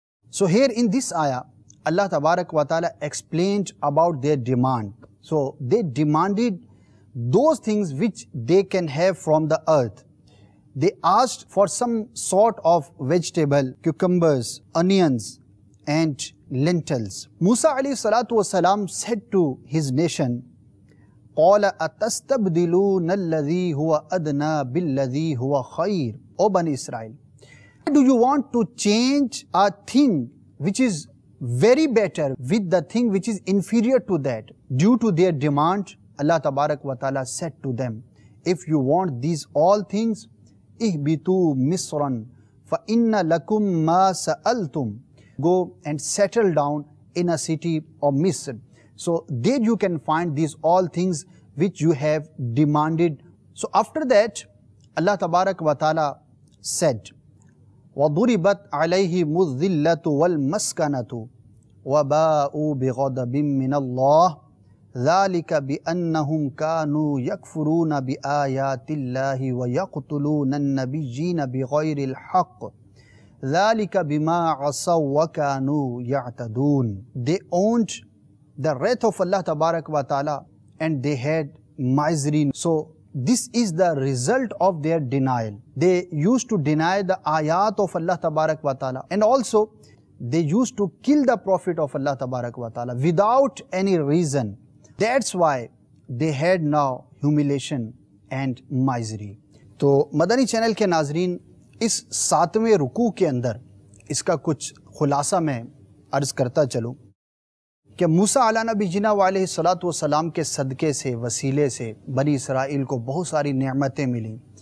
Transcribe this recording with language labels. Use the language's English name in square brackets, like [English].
[English] So here in this ayah, Allah Tabarak wa Ta'ala explained about their demand. So they demanded those things which they can have from the earth. They asked for some sort of vegetable, cucumbers, onions and lentils. [Arabic] Musa alayhi salatu wasalam [English] said to his nation, [Arabic] قَالَ أَتَسْتَبْدِلُونَ الَّذِي هُوَ أَدْنَى بِالَّذِي هُوَ خَيْرٌ. [English] O Bani Israel, do you want to change a thing which is very better with the thing which is inferior to that? Due to their demand, Allah Tabarak wa Ta'ala said to them, if you want these all things, [Arabic] ihbitu misran fa inna lakum ma sa'altum. [English] Go and settle down in a city of Misr. So there you can find these all things which you have demanded. So after that, [Arabic] Allah Tabarak wa Ta'ala said, وَضُرِبَتْ عَلَيْهِمُ الذِّلَّةُ وَالْمَسْكَنَةُ وَبَاءُوا بِغَضَبٍ مِّنَ اللَّهِ ذَلِكَ بِأَنَّهُمْ كَانُوا يَكْفُرُونَ بِآيَاتِ اللَّهِ وَيَقْتُلُونَ النَّبِيِّينَ بِغَيْرِ الْحَقِّ ذَلِكَ بِمَا عَصَوْا وَكَانُوا يَعْتَدُونَ. [English] They owned the wrath of Allah Tabarak wa Ta'ala and they had misery. So this is the result of their denial. They used to deny the ayat of Allah Tabarak wa Ta'ala, and also they used to kill the Prophet of Allah Tabarak wa Ta'ala without any reason. That's why they had now humiliation and misery. [Urdu] تو مدنی channel کے ناظرین، اس 7ویں رکوع کے اندر اس کا کچھ خلاصہ میں عرض کرتا چلوں کہ موسیٰ علیہ نبی جنا علیہ الصلوۃ والسلام کے صدقے سے، وسیلے سے بنی اسرائیل کو بہت ساری نعمتیں ملیں.